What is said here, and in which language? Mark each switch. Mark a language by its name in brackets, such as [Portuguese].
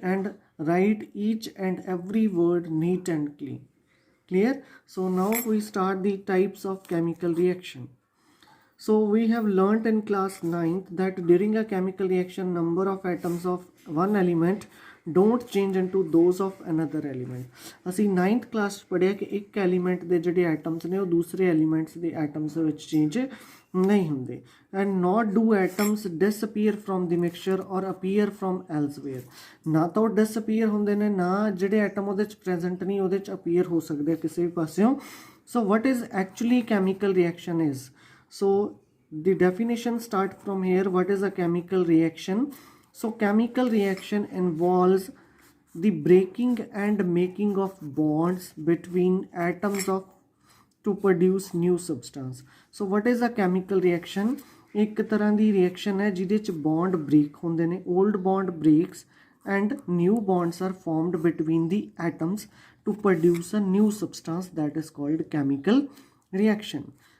[English] And write each and every word neat and clean. Clear? So now we start the types of chemical reaction. So we have learnt in class 9th that during a chemical reaction, number of atoms of one element don't change into those of another element. [Punjabi] ਅਸੀਂ 9th class ਪੜਿਆ ਕਿ ਇੱਕ element ਦੇ ਜਿਹੜੇ atoms ਨੇ ਉਹ ਦੂਸਰੇ elements ਦੇ ਐਟਮਸ ਵਿੱਚ ਚੇਂਜ ਨਹੀਂ ਹੁੰਦੇ [English] and not do atoms disappear from the mixture or appear from elsewhere [Punjabi] ਨਾ ਤਾਂ ਉਹ ਡਿਸਅਪੀਅਰ ਹੁੰਦੇ ਨੇ ਨਾ ਜਿਹੜੇ ਐਟਮ ਉਹਦੇ 'ਚ ਪ੍ਰੈਜ਼ੈਂਟ ਨਹੀਂ ਉਹਦੇ 'ਚ ਅਪੀਅਰ ਹੋ ਸਕਦੇ ਕਿਸੇ ਵੀ ਪਾਸਿਓਂ [English] So what is actually chemical reaction is So the definition start from here. What is a chemical reaction? So chemical reaction involves the breaking and making of bonds between atoms of to produce new substance. So what is a chemical reaction? [Punjabi] एक तरह की reaction है जिहदे च bond break होंदे ने, [English] old bond breaks and new bonds are formed between the atoms to produce a new substance that is called chemical reaction.